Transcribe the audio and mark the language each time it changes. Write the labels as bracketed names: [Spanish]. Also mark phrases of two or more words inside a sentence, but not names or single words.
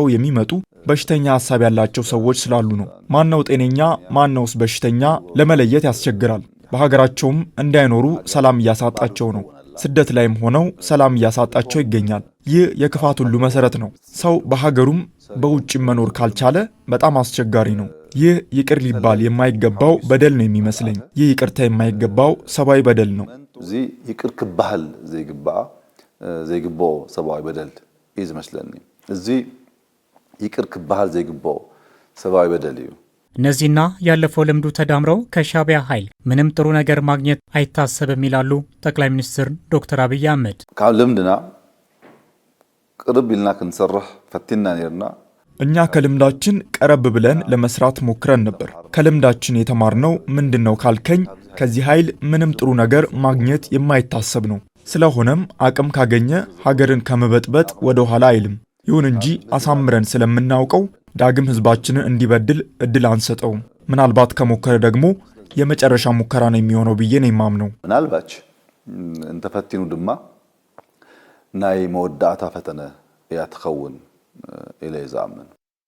[Amharic] የሚመጡ በሽተኛ ሐሳብ ያላቸው ሰዎች ስላሉ ነው። ማነው ጤነኛ ማነውስ በሽተኛ ለመለየት ያስቸግራል። በሀገራቸውም እንዳይኖሩ ሰላም እያሳጣቸው ነው። ስደት ላይም ሆነው ሰላም እያሳጣቸው ይገኛል። ይህ የክፋት ሁሉ መሰረት ነው። ሰው በሀገሩም በውጭም መኖር ካልቻለ በጣም አስቸጋሪ ነው። ይህ ይቅር ሊባል የማይገባው በደል ነው የሚመስለኝ። ይህ ይቅርታ የማይገባው ሰብአዊ በደል ነው። [Tigrinya] እዚ ይቅር ክባህል ዘይግቦ ሰብአዊ በደል ይዝመስለኒ። እዚ ይቅር ክባህል ዘይግቦ ሰብአዊ በደል እዩ። [Amharic] እነዚህና ያለፈው ልምዱ ተዳምረው ከሻዕቢያ ኃይል ምንም ጥሩ ነገር ማግኘት አይታሰብም ይላሉ ጠቅላይ ሚኒስትር ዶክተር አብይ አህመድ። [Tigrinya] ካብ ልምድና ቅርብ ኢልና ክንሰርሕ ፈቲና ነርና [Amharic] እኛ ከልምዳችን ቀረብ ብለን ለመስራት ሞክረን ነበር። ከልምዳችን የተማርነው ምንድነው ካልከኝ ከዚህ ኃይል ምንም ጥሩ ነገር ማግኘት የማይታሰብ ነው። ስለሆነም አቅም ካገኘ ሀገርን ከመበጥበጥ ወደ ኋላ አይልም። ይሁን እንጂ አሳምረን ስለምናውቀው ዳግም ህዝባችንን እንዲበድል እድል አንሰጠውም። ምናልባት ከሞከረ ደግሞ የመጨረሻ ሙከራ ነው የሚሆነው ብዬ ነው የማምነው። [Tigrinya] ምናልባት እንተፈቲኑ ድማ ናይ መወዳእታ ፈተነ እያ ትኸውን ኢለ ይዛምን